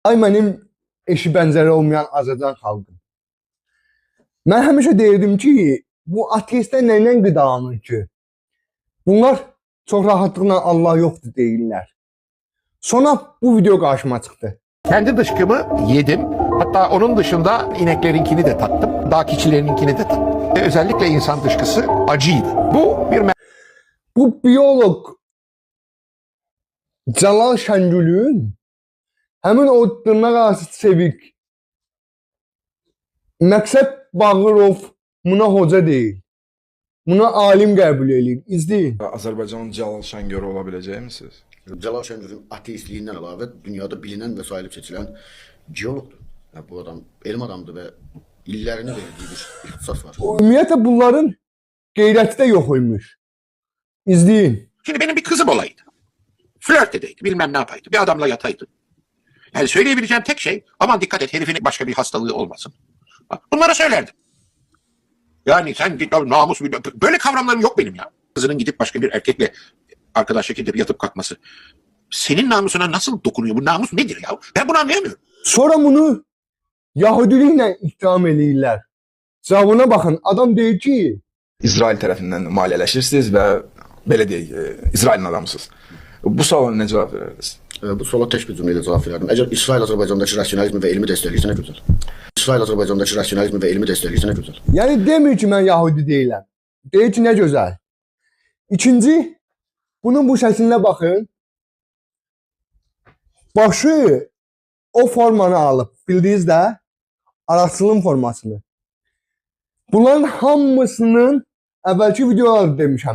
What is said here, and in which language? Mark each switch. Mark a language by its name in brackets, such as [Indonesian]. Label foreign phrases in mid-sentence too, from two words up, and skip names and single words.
[Azerbaijani] Ay mənim eşi bənzəri olmayan Azərbaycan xalqım. Mən həmişə deyirdim ki, bu ateistlər nəylə qidalanır ki? Bunlar çox rahatlıqla Allah yoxdur deyirlər. [Turkish] Sonra bu video karşıma çıktı. Kendi dışkımı yedim. Hatta onun dışında ineklerinkini de tattım. Dağ keçilerininkini de tattım. Özellikle insan dışkısı acıydı. Bu bir [Azerbaijani] Bu biyolog Celal Şengül'ün həmin o dırnaq arası sevik Məqsəd Bağırov buna hoca deyil. Buna alim qəbul edir. İzləyin. Azərbaycanın Celal Şəngörü ola biləcəyimisiz? Celal Şengör'ün ateistliğinden əlavə dünyada bilinen və sayılıb seçilən geologdur. Bu adam elm adamdır və illərini verdiyi bir ixtisas var. Ümumiyyətlə bunların qeyrəti də yox imiş. İzləyin. [Turkish] Şimdi benim bir kızım olaydı. Flört edeydi, bilmem ne yapaydı. Bir adamla yataydı. Yani söyleyebileceğim tek şey, aman dikkat et herifin başka bir hastalığı olmasın. Bunlara söylerdim. Yani sen namus, böyle kavramlarım yok benim ya. Kızının gidip başka bir erkekle arkadaşlık edip yatıp kalkması. Senin namusuna nasıl dokunuyor? Bu namus nedir ya? Ben bunu anlayamıyorum. [Azerbaijani] Sonra bunu Yahudiliklə ittiham eləyirlər. Cavabına baxın. Adam deyir ki, İsrail tərəfindən maliyyələşirsiniz və belə deyək, İsrailin adamısınız. Bu suala nə cavab verərdiniz? [Turkish] Bu suala tek bir cümleyle cevap verirdim. Eğer İsrail Azerbaycan'daki rasyonalizmi ve ilmi destekleyirse ne güzel. İsrail Azerbaycan'daki rasyonalizmi ve ilmi destekleyirse ne güzel. [Azerbaijani] yəni demir ki, mən Yahudi deyiləm. Deyir ki, nə gözəl. İkinci, bunun bu şəklinə baxın. Başı o formanı alıb, bildiniz də, araçılım formasını. Bunların hamısının əvvəlki videolarda demişəm.